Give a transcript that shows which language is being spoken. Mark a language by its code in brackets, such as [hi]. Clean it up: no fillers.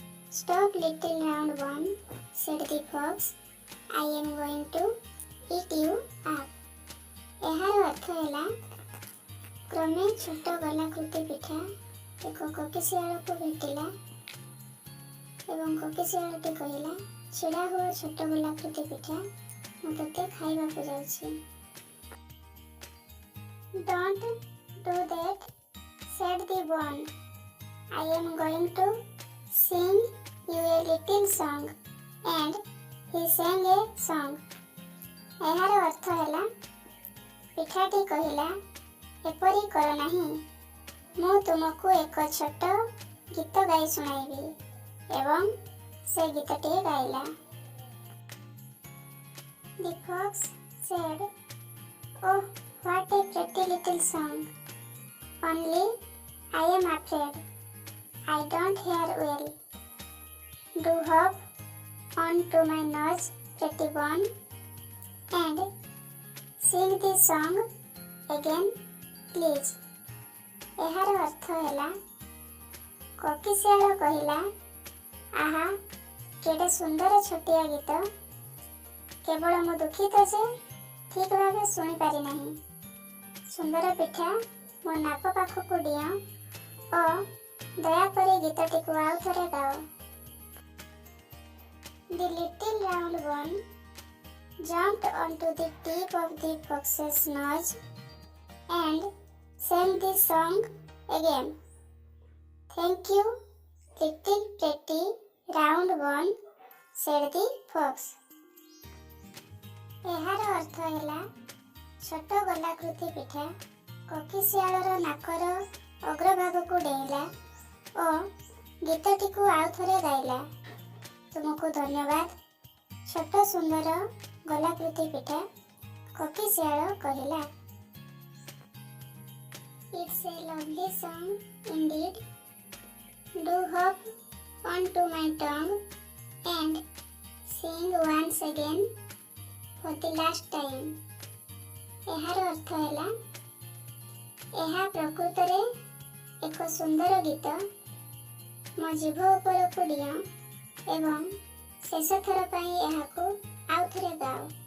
[en] "Stop, little round one," said the fox. "I am going to eat you up." [or] ଏହାର ଅର୍ଥ ହେଲା, କ୍ରମେ ଛୋଟ ଗଲାକୃତି ପିଠା ଏକ କୋକିଶିଆଳକୁ ଭେଟିଲା ଏବଂ କୋକିଶିଆଳଟି କହିଲା, "ଛିଡ଼ା ହୁଅ ଛୋଟ ଗୋଲାକୃତି ପିଠା, ମୁଁ ତୋତେ ଖାଇବାକୁ ଯାଉଛି." [en] "Don't do that," said the one. "I am going to sing you a little song." And he sang a song. [or] ଏହାର ଅର୍ଥ ହେଲା, ପିଠାଟି କହିଲା, "ଏପରି କର ନାହିଁ, ମୁଁ ତୁମକୁ ଏକ ଛୋଟ ଗୀତ ଗାଇ ଶୁଣାଇବି." ଏବଂ ସେ ଗୀତଟିଏ ଗାଇଲା। [en] The fox said, "Oh, what a pretty little song. Only I am afraid I don't hear well. Do hop on to my nose, pretty one, and sing this song again, please." [or] ଏହାର ଅର୍ଥ ହେଲା, କୋକିଶିଆଳ କହିଲା, "ଆହା, କେଡ଼େ ସୁନ୍ଦର ଛୋଟିଆ ଗୀତ। କେବଳ ମୁଁ ଦୁଃଖିତ ଯେ ଠିକ୍ ଭାବେ ଶୁଣିପାରି ନାହିଁ। ସୁନ୍ଦର ପିଠା, ମୋ ନାକ ପାଖକୁ ଡିଅ ଓ ଦୟାକରି ଗୀତଟିକୁ ଆଉ ଥରେ ଗାଅ." [en] The little round one jumped onto the tip of the fox's nose and sang this song again. "Thank you, little pretty round one," said the fox. [or] ଏହାର ଅର୍ଥ ହେଲା, ଛୋଟ ଗୋଲାକୃତି ପିଠା କୋକିଶିଆଳର ନାକର ଅଗ୍ରଭାଗକୁ ଡେଇଁଲା ଓ ଗୀତଟିକୁ ଆଉ ଥରେ ଗାଇଲା। "ତୁମକୁ ଧନ୍ୟବାଦ, ଛୋଟ ସୁନ୍ଦର ଗୋଲାକୃତି ପିଠା," କୋକିଶିଆଳ କହିଲା। [en] "It's a lovely song indeed. Do hop onto my tongue and sing once again for the last time." [or] ଏହାର ଅର୍ଥ ହେଲା, ଏହା ପ୍ରକୃତରେ ଏକ ସୁନ୍ଦର ଗୀତ। ମୋ ଜିଭ ଉପରକୁ ଡିଅ ଏବଂ ଶେଷ ଥର ପାଇଁ ଏହାକୁ ଆଉ ଥରେ ଗାଅ।